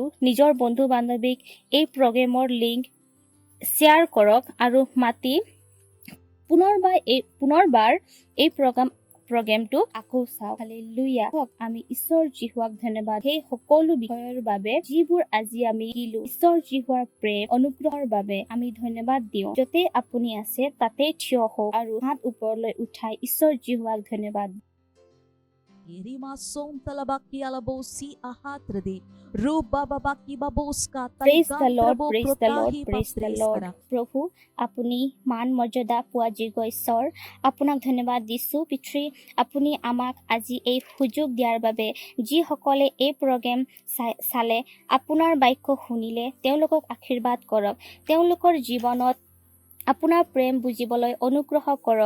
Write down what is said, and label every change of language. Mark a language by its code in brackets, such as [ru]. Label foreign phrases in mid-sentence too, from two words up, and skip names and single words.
[as] নিজৰ বন্ধু বান্ধৱীক এই প্ৰগ্ৰেমৰ লিংক শ্বেয়াৰ কৰক আৰু মাতি পুনৰবাৰ এই প্ৰগ্ৰেমটো আকৌ চাওক। হালেলুয়া। আমি ঈশ্বৰ যীশুক ধন্যবাদ সেই সকলো বিষয়ৰ বাবে যিবোৰ আজি আমি শিকিলো। ঈশ্বৰ যীশুৰ প্ৰেম অনুগ্ৰহৰ বাবে আমি ধন্যবাদ দিওঁ। য'তে আপুনি আছে তাতে থিয় হওক আৰু হাত ওপৰলৈ উঠাই ঈশ্বৰ যীশুক ধন্যবাদ। Irima som talabaki alabosi ahatrade. Ruba babaki baboska [en] Praise the Lord, praise the Lord, praise the Lord. [as] প্ৰভু আপুনি মান মৰ্যাদা পোৱা যোগ্য ঈশ্বৰ। আপোনাক ধন্যবাদ দিছোঁ পিতৃ, আপুনি আমাক আজি এই সুযোগ দিয়াৰ বাবে। যিসকলে এই প্ৰগ্ৰেম চালে, আপোনাৰ বাক্য শুনিলে, তেওঁলোকক আশীৰ্বাদ কৰক। তেওঁলোকৰ জীৱনত আপোনাৰ প্ৰেম বুজিবলৈ অনুগ্ৰহ কৰক।